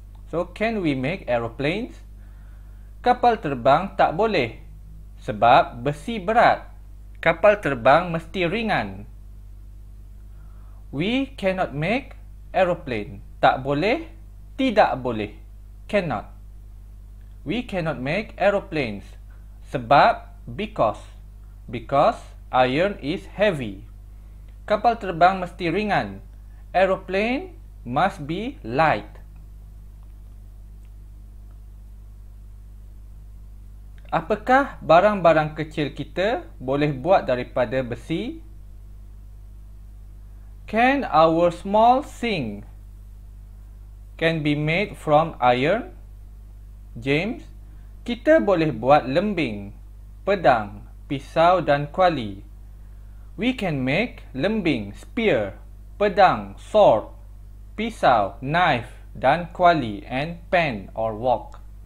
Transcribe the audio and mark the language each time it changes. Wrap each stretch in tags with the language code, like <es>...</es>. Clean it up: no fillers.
<en>So, can we make aeroplanes?</en> <ms>Kapal terbang tak boleh. Sebab besi berat. Kapal terbang mesti ringan.</ms> <en>We cannot make aeroplane.</en> <ms>Tak boleh, tidak boleh.</ms> <en>Cannot. We cannot make aeroplanes. Sebab, because iron is heavy.</en> <ms>Kapal terbang mesti ringan.</ms> <en>Aeroplane must be light.</en> <ms>Apakah barang-barang kecil kita boleh buat daripada besi?</ms> <en>Can our small thing can be made from iron?</en> <ms>James, kita boleh buat lembing, pedang, pisau dan kuali.</ms> <en>We can make lembing, spear, pedang, sword, pisau, knife dan kuali and pen or wok.</en>